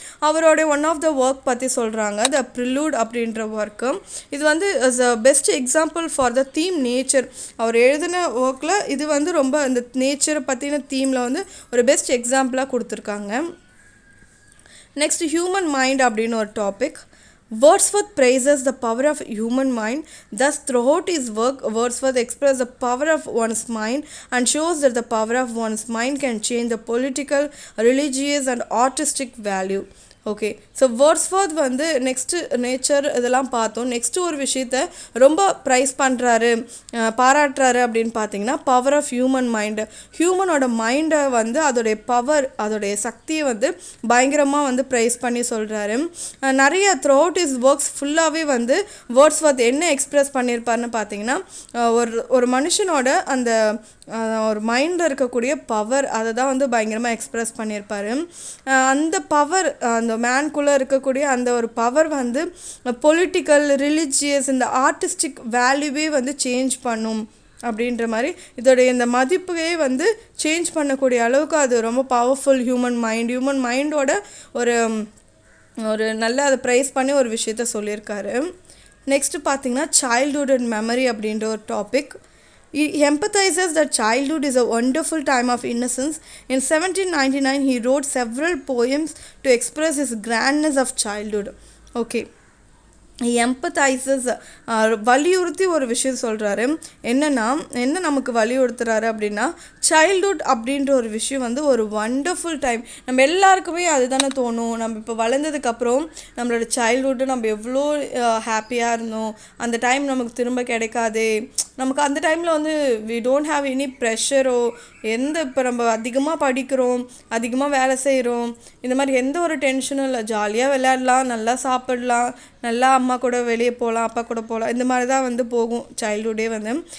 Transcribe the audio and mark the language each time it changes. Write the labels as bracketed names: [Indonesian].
[Tamil] அவரோட [English] one of the work [Tamil] பற்றி சொல்கிறாங்க, த ப்ரிலூட் அப்படின்ற ஒர்க்கு. இது வந்து [English] Best example for the theme nature. [Tamil] அவர் எழுதின ஒர்க்கில் இது வந்து ரொம்ப இந்த நேச்சரை பற்றின தீமில் வந்து ஒரு பெஸ்ட் எக்ஸாம்பிளாக கொடுத்துருக்காங்க. [English] next human mind [Tamil] அப்படின்னு ஒரு topic. [English] Wordsworth praises the power of human mind. Thus, throughout his work, Wordsworth expresses the power of one's mind and shows that the power of one's mind can change the political, religious and artistic value. [Tamil] Okay, so Wordsworth வந்து next nature இதெல்லாம் பார்த்தோம். Next ஒரு விஷயத்த ரொம்ப price பண்ணுறாரு, பாராட்டுறாரு அப்படின்னு பார்த்தீங்கன்னா [English] Power of human mind. [Tamil] ஹியூமனோட மைண்டை வந்து அதோடைய பவர், அதோடைய சக்தியை வந்து பயங்கரமாக வந்து ப்ரைஸ் பண்ணி சொல்கிறாரு. நிறைய [English] throughout his works [Tamil] ஃபுல்லாகவே வந்து வேர்ட்ஸ்வர்த் என்ன எக்ஸ்ப்ரெஸ் பண்ணியிருப்பாருன்னு பார்த்தீங்கன்னா ஒரு மனுஷனோட அந்த ஒரு மைண்டில் இருக்கக்கூடிய பவர் அதை தான் வந்து பயங்கரமாக எக்ஸ்ப்ரெஸ் பண்ணியிருப்பார். அந்த பவர், அந்த மேன்குள்ளே இருக்கக்கூடிய அந்த ஒரு பவர் வந்து பொலிட்டிக்கல், ரிலிஜியஸ், இந்த ஆர்டிஸ்டிக் வேல்யூவே வந்து சேஞ்ச் பண்ணும் அப்படின்ற மாதிரி இதோடைய இந்த மதிப்பையே வந்து சேஞ்ச் பண்ணக்கூடிய அளவுக்கு அது ரொம்ப [English] powerful human மைண்டோட [Tamil] ஒரு நல்ல அதை ப்ரைஸ் பண்ணி ஒரு விஷயத்த சொல்லியிருக்காரு. நெக்ஸ்ட்டு பார்த்தீங்கன்னா [English] childhood and memory [Tamil] அப்படின்ற ஒரு topic. [English] He empathizes that childhood is a wonderful time of innocence. In 1799, he wrote several poems to express his grandness of childhood. Okay. [Tamil] எம்பத்தைசஸ் வலியுறுத்தி ஒரு விஷயம் சொல்கிறாரு. என்ன நமக்கு வலியுறுத்துறாரு அப்படின்னா சைல்ட்ஹுட் அப்படின்ற ஒரு விஷயம் வந்து ஒரு [English] Wonderful time. [Tamil] நம்ம எல்லாருக்குமே அதுதானே தோணும். நம்ம இப்போ வளர்ந்ததுக்கப்புறம் நம்மளோட சைல்ட்ஹுட்டு நம்ம எவ்வளோ ஹாப்பியாக இருந்தோம், அந்த டைம் நமக்கு திரும்ப கிடைக்காதே, நமக்கு அந்த டைமில் வந்து [English] we don't have any ப்ரெஷரோ, [Tamil] இப்போ நம்ம அதிகமாக படிக்கிறோம், அதிகமாக வேலை செய்கிறோம், இந்த மாதிரி எந்த ஒரு டென்ஷனும் இல்லை, ஜாலியாக விளையாடலாம், நல்லா சாப்பிடலாம், நல்லா அம்மா கூட வெளியே போகலாம், அப்பா கூட போகலாம், இந்த மாதிரி தான் வந்து போகும் சைல்ட்ஹுட்டே வந்து.